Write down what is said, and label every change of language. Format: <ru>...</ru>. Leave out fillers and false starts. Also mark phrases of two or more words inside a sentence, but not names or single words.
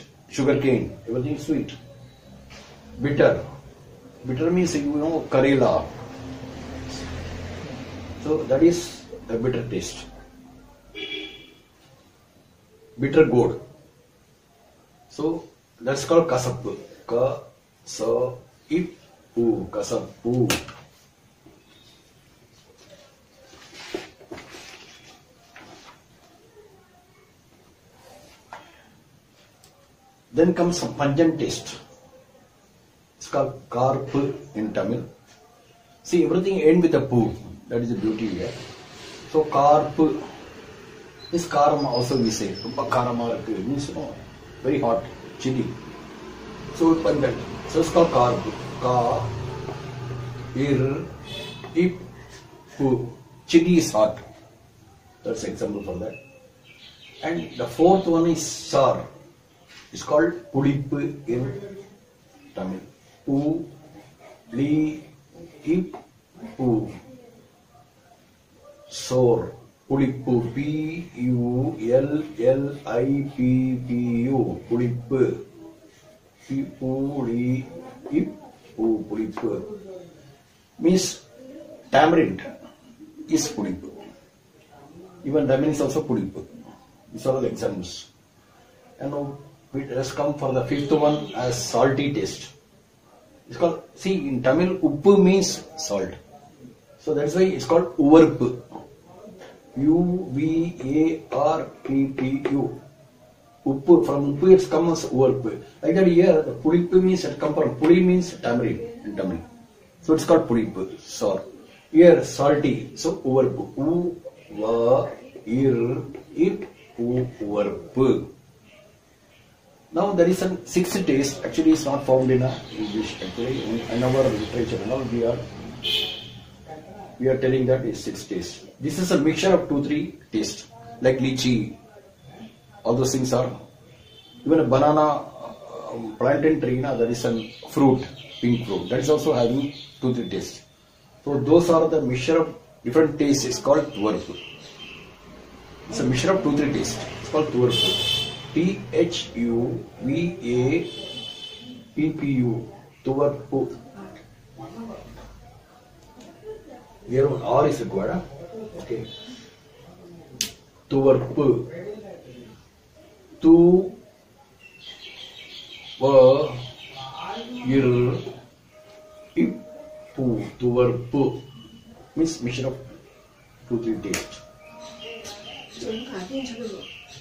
<en>Sugar cane, everything is sweet. Bitter. Bitter means, Karela. So that is a bitter taste. Bitter gourd. So that's called Kasappu. Ka-sa-ip-pu. Kasappu. Then comes some pungent taste. It's called Karpu in Tamil. See, everything ends with a pu. That is the beauty here. So Karpu. This karam also we say.</en> <ta>ரொம்ப காரமா இருக்கு.</ta> <en>Means, very hot, chili. So pungent. So it's called Karpu. Ka, ir, ip, pu. Chili is hot. That's an example for that. And the fourth one is sour. It's called Pulippu in Tamil. Pu, li, ip, pu. Sour. Pulippu. P-U-L-L-I-P-P-U. Pulippu. Pu, li, ip, pu. Pulippu. Means tamarind is Pulippu. Even lemon is also Pulippu. These are all the examples. And now let us come for the fifth one as salty taste. It's called, see, in Tamil, Uppu means salt. So that's why it's called Uvarpu. U-V-A-R-P-P-U. Uppu, from Uppu it comes as Uvarpu. Like that here, the Pulippu means it comes from Puli means tamarind in Tamil. So it's called Pulippu, sour. Here, salty, so Uvarpu. U-Va-Ir-Ip-U, Uvarpu. Now there is a sixth taste. Actually, it's not found in English. Actually, in our literature, now we are telling that is sixth taste. This is a mixture of 2-3 tastes, like lychee. All those things are. Even a banana, plantain tree, that is a fruit, pink fruit. That is also having 2-3 tastes. So those are the mixture of different tastes. It's called Tuvarpu. It's a mixture of 2-3 tastes. It's called Tuvarpu. T-H-U-V-A-P-P-U. Tuvarpu. Here one R is required. Okay. Tuvarpu. Tu va ir ippu. Tuvarpu means mixture of 2-3 tastes.</en>